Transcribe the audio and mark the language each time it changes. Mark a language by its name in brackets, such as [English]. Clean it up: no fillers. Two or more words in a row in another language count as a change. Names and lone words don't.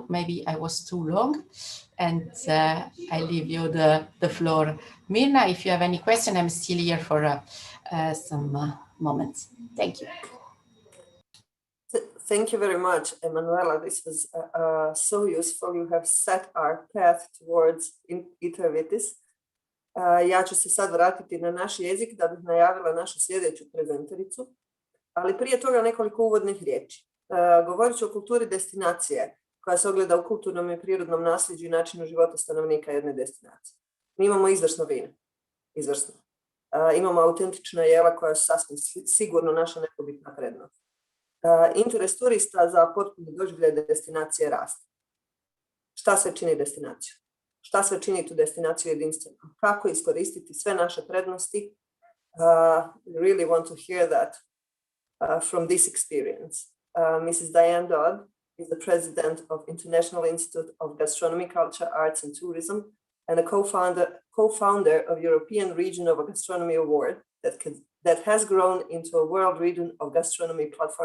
[English] Maybe I was too long, and I leave you the floor. Mirna, if you have any question, I'm still here for some moments. Thank you. Thank you very much, Emanuela. This was so useful. You have set our path towards Itervitis. [Croatian] Ja ću se sad vratiti na naš jezik da bih najavila našu sljedeću prezentericu, ali prije toga nekoliko uvodnih riječi. Govorit ću o kulturi destinacije koja se ogleda u kulturnom i prirodnom nasljeđu i načinu života stanovnika jedne destinacije. Mi imamo izvrsno vino, izvrsno. Imamo autentična jela koja su sasvim sigurno naša nepobitna prednost. Interes turista za potpuni doživljaj destinacije raste. Šta sve čini destinaciju? Šta sve čini tu destinaciju jedinstvenom? Kako iskoristiti sve naše prednosti? [English] We really want to hear that from this experience. Mrs. Diane Dodd is the president of International Institute of Gastronomy, Culture, Arts and Tourism, and a co-founder of European Region of Gastronomy Award that has grown into a world region of gastronomy platform.